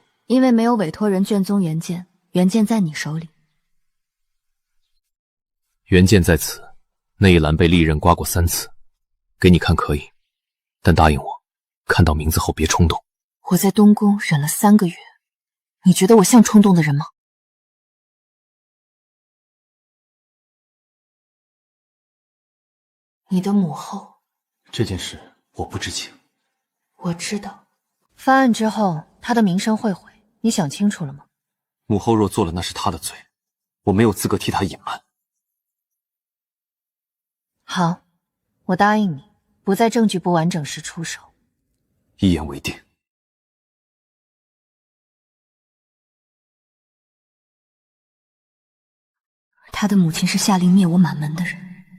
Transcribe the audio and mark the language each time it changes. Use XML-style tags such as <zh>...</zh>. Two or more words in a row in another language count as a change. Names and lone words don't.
<zh>因為沒有委託人卷宗原件，原件在你手裡。原件在此，那一欄被利刃刮過3次，給你看可以，但答應我， 看到名字後別衝動。我在東宮忍了3個月，你覺得我像衝動的人嗎？你的母後，这件事我不知情。我知道。翻案之後，她的名声会毀，你想清楚了嗎？母後若做了，那是她的罪，我沒有資格替她隱瞞。好，我答應你，不在證據不完整時出手。一言為定。他的母親是下令滅我滿門的人。</zh>